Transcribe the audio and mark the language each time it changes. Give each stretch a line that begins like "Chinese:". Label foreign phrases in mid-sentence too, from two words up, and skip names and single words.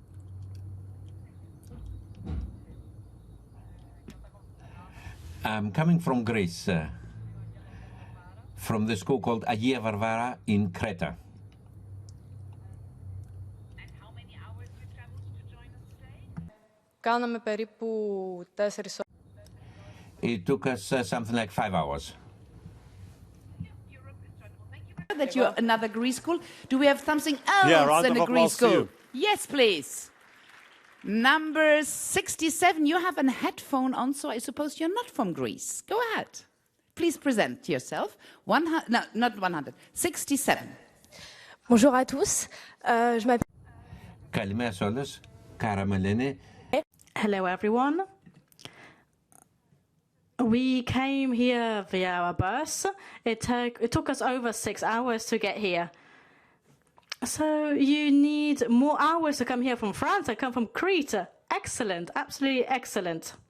English: I'm coming from Greece, from the school called Agia Varvara in Creta. And how many hours you traveled to join us today?
Greek: Κάναμε περίπου 4 ώρες.
English: It took us something like 5 hours. That you're another Greece school. Do we have something else round in of a Greece applause to school? you. Yes, please. Number 67, you have a headphone on, so I suppose you're not from Greece. Go ahead. Please present yourself. No, not 100. 67.
French: Bonjour à tous. Je m'appelle.
Greek: Καλημέρα σε όλους. Κάρα με λένε.
English: Hello, everyone. We came here via our bus. It took us over 6 hours to get here. So you need more hours to come here from France. I come from Crete. Excellent, absolutely excellent.